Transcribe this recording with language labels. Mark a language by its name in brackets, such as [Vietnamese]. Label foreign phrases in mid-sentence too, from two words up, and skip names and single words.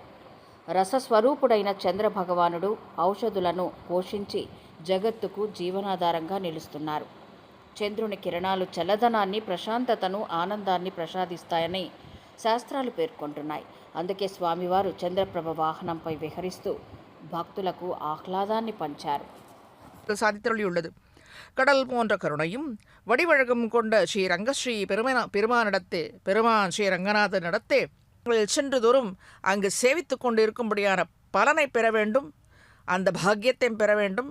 [Telugu] రసస్వరూపుడైన చంద్రభగవానుడు ఔషధులను పోషించి జగత్తుకు జీవనాధారంగా నిలుస్తున్నారు. చంద్రుని కిరణాలు చల్లదనాన్ని, ప్రశాంతతను, ఆనందాన్ని ప్రసాదిస్తాయని శాస్త్రాలు పేర్కొంటున్నాయి. అందుకే స్వామివారు చంద్రప్రభ వాహనంపై విహరిస్తూ భక్తులకు ఆహ్లాదాన్ని పంచారు. [Tamil] சாதித்தருளியுள்ளது. கடல் போன்ற கருணையும் வடிவழகும் கொண்ட ஸ்ரீ ரங்கஸ்ரீ பெருமானிடத்தே பெருமான் ஸ்ரீ ரங்கநாதனிடத்தே சென்று தோறும் அங்கு சேவித்து கொண்டு இருக்கும்படியான பலனை பெற வேண்டும், அந்த பாக்கியத்தை பெற வேண்டும்.